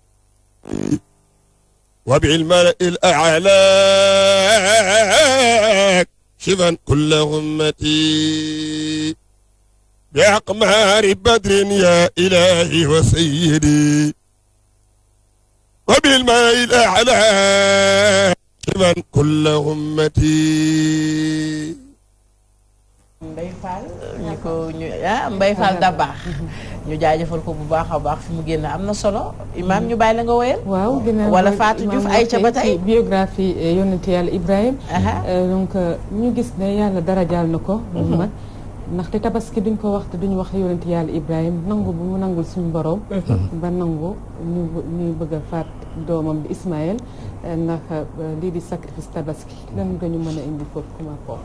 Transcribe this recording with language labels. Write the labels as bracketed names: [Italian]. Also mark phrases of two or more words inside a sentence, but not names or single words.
[Arabic] وبالملأ الأعلى شفا كل همتي بأقمار بدر يا إلهي وسيدي وبالملأ الأعلى شفا كل همتي [Wolof] Mbaye Fall Mbaye Fall da baax ñu jaajëfal ko bu baax a baax fi mu génn am na solo Imaam ñu bàyyi la nga woyal waaw ginnaaw wala Fatou Diouf Aïcha ba tey biographie yonent yàlla Ibrahim donc ñu gis ne yàlla darajaal na ko moom mag ndaxte tabaski duñ ko wax te duñ wax yonent yàlla Ibrahim nangu bu mu nangul suñu borom ba nangu ñu bëgg a faat doomam bi Ismaël ndax lii di sacrifice tabaski lan nga ñu mën a indi foofu comment foofu